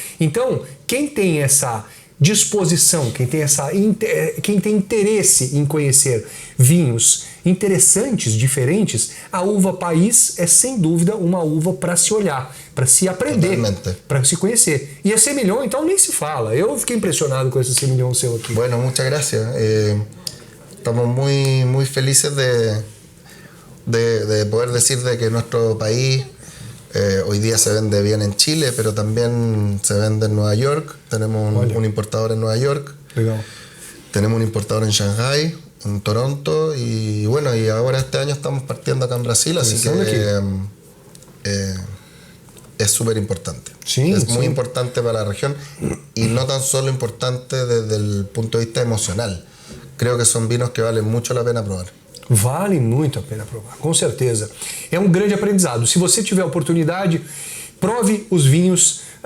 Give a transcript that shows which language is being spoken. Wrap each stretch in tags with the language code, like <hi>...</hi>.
<pt>Então, quem tem essa disposição, quem tem interesse em conhecer vinhos interessantes, diferentes, a uva País é sem dúvida uma uva para se olhar, para se aprender, para se conhecer. E a 100 Milhão, então, nem se fala. Eu fiquei impressionado com esse 100 Milhão seu aqui.</pt> <es>Bueno, muchas gracias. Estamos muy felices de poder decir de que nuestro país hoy día se vende bien en Chile, pero también se vende en Nueva York. Tenemos un importador en Nueva York. Legal. Tenemos un importador en Shanghai, en Toronto, y bueno, y ahora este año estamos partiendo acá en Brasil, así que es súper importante. Sí, es muy importante para la región, y no tan solo importante desde el punto de vista emocional. Creo que son vinos que valen mucho la pena probar.</es> <pt>Vale muito a pena provar, com certeza. É um grande aprendizado. Se você tiver oportunidade, prove os vinhos.</pt>